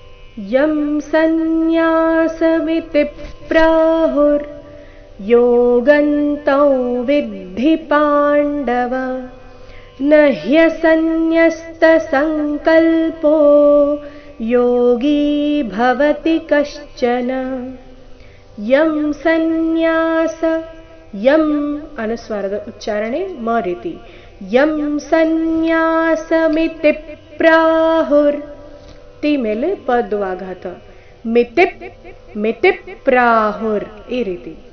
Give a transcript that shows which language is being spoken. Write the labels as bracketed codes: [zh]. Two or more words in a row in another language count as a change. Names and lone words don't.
[sa] यं सन्न्यासमिति प्राहुर्योगन्तं विद्धि पाण्डव न ह्यसन्न्यस्तसङ्कल्पो योगी भवति कश्चन. ಯಂ ಸನ್ಯಾಸ, [kn] ಯಂ ಅನುಸ್ವಾರದ ಉಚ್ಚಾರಣೆ ಮ ರೀತಿ. [sa] ಯಂ ಸನ್ಯಾಸಮಿತಿ ಪ್ರಾಹುರ್, [kn] ತಿ ಮೇಲೆ ಪದ್ವಾಘಾತ. [sa] ಮಿತಿ ಮಿತಿ ಪ್ರಾಹುರ್ [kn] ಈ ರೀತಿ.